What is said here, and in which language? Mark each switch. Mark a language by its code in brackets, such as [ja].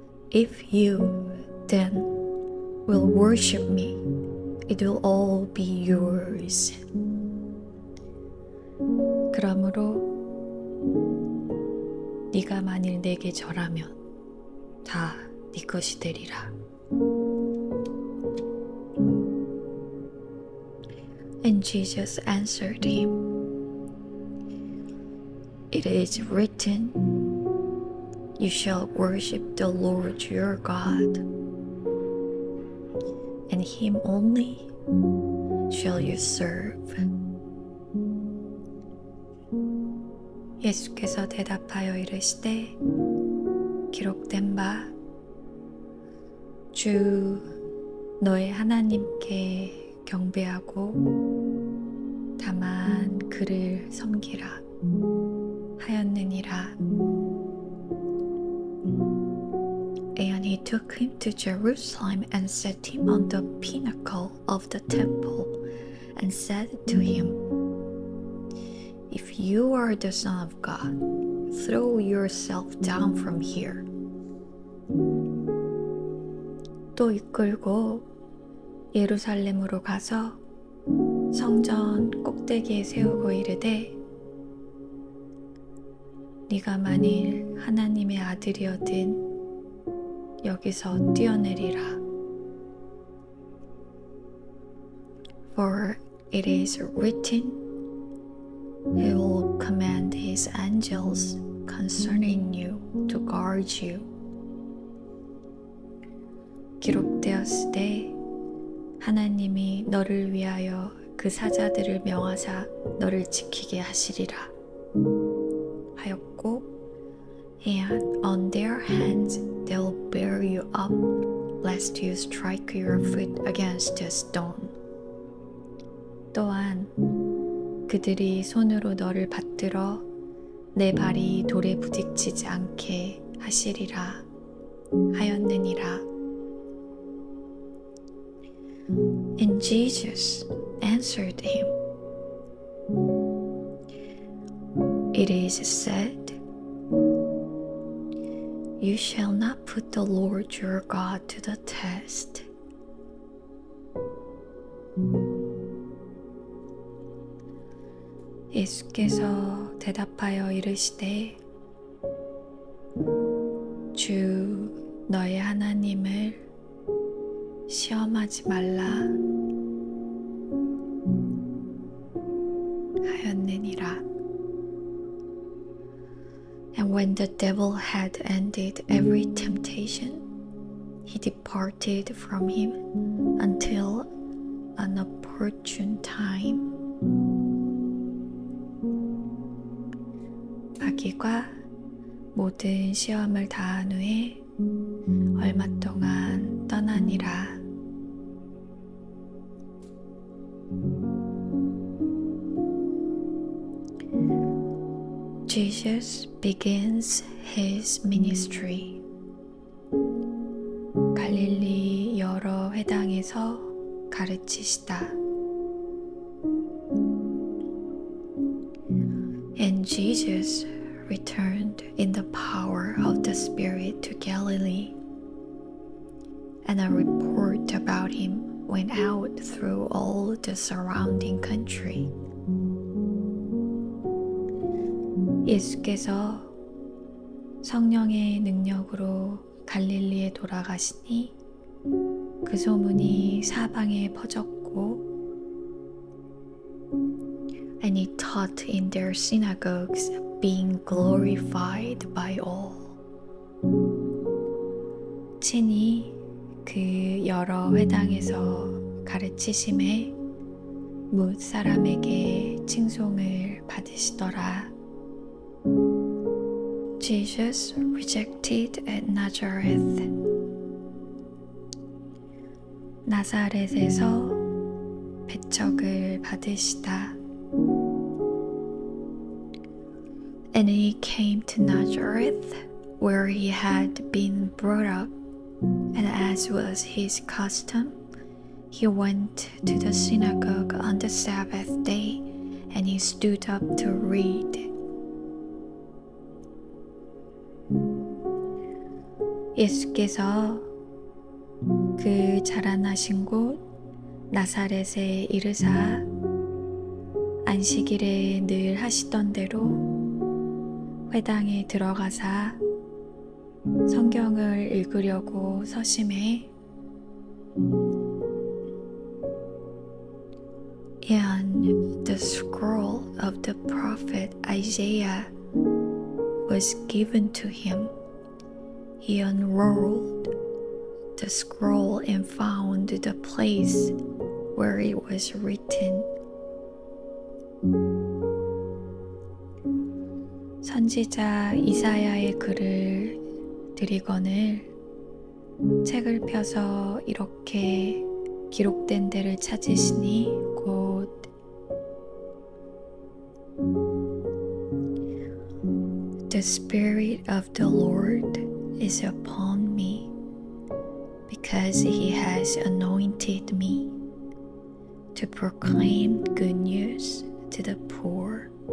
[en] If you then will worship me, it will all be yours. [ko] 그러므로 네가 만일 내게 절하면 다 네 것이 되리라. [en] And Jesus answered him, It is written, You shall worship the Lord your God, and him only shall you serve. [ko] 예수께서 대답하여 이르시되 기록된 바 주 너의 하나님께 경배하고 다만 그를 섬기라 하였느니라. [en] And he took him to Jerusalem and set him on the pinnacle of the temple and said to him, if you are the Son of God, throw yourself down from here. [ko] 또 이끌고 예루살렘으로 가서 성전 꼭대기에 세우고 이르되 네가 만일 하나님의 아들이어든 여기서 뛰어내리라. [en] For it is written, He will command His angels concerning you to guard you. [ko] 기록되었으되 하나님이 너를 위하여 그 사자들을 명하사 너를 지키게 하시리라 하였고, [en] and on their hands they'll bear you up, lest you strike your foot against a stone. [ko] 또한 그들이 손으로 너를 받들어 내 발이 돌에 부딪히지 않게 하시리라 하였느니라. [en] And Jesus answered him, It is said, You shall not put the Lord your God to the test. [ko] 예수께서 대답하여 이르시되 주 너의 하나님을 시험하지 말라 하였느니라. [en] And when the devil had ended every temptation, he departed from him until an opportune time. [ko] 마귀가 모든 시험을 다한 후에 얼마 동안 떠나니라. [en] Jesus begins his ministry. [ko] 갈릴리 여러 회당에서 가르치시다. [en] And Jesus returned in the power of the Spirit to Galilee, and a report about him went out through all the surrounding country. [ko] 예수께서 성령의 능력으로 갈릴리에 돌아가시니 그 소문이 사방에 퍼졌고, [en] and he taught in their synagogues, being glorified by all. [ko] 친히 그 여러 회당에서 가르치심에 뭇 사람에게 칭송을 받으시더라. [en] Jesus rejected at Nazareth. [ko] 나사렛에서 배척을 받으시다. [en] And he came to Nazareth, where he had been brought up, and as was his custom, he went to the synagogue on the Sabbath day, and he stood up to read. [ko] 예수께서 그 자라나신 곳 나사렛에 이르사 안식일에 늘 하시던 대로 회당에 들어가사 성경을 읽으려고 서심해 [en] And the scroll of the prophet Isaiah was given to him. He unrolled the scroll and found the place where it was written. [ko] 선지자 이사야의 글을 드리거늘 책을 펴서 이렇게 기록된 데를 찾으시니 곧 [en] The Spirit of the Lord is upon me, because He has anointed me to proclaim good news to the poor.